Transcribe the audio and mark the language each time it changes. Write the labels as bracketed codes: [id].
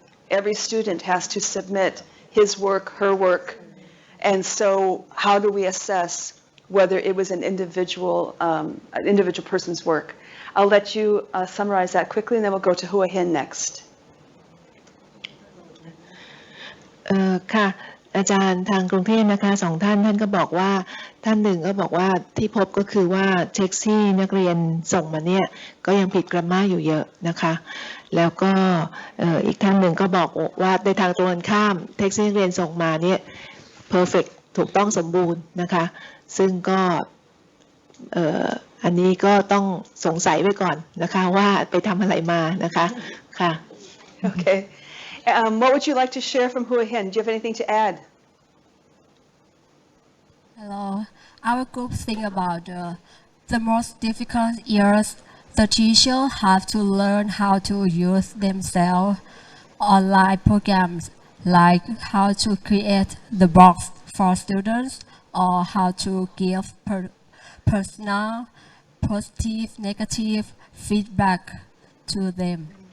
[en] Every student has to submit his work, her work, and so how do we assess whether it was an individual person's work? I'll let you summarize that quickly, and then we'll go to Hua Hin next. [th] ค่ะอาจารย์ทางกรุงเทพนะคะสองท่านก็บอกว่าท่านหนึ่งก็บอกว่าที่พบก็คือว่าเท็กซ์ที่นักเรียนส่งมาเนี่ยก็ยังผิดกราฟมาอยู่เยอะนะคะแล้วก็อีกท่านหนึ่งก็บอกว่าในทางตรงกันข้ามเท็กซ์ที่นักเรียนส่งมาเนี่ย perfect ถูกต้องสมบูรณ์นะคะซึ่งก็อันนี้ก็ต้องสงสัยไว้ก่อนนะคะว่าไปทำอะไรมานะคะค่ะ [en] Okay. What would you like to share from Hua Hin? Do you have anything to add? Hello. Our group think about the most difficult years. The teacher have to learn how to use themselves online programs, like how to create the box for students or how to give personal, positive, negative feedback to them.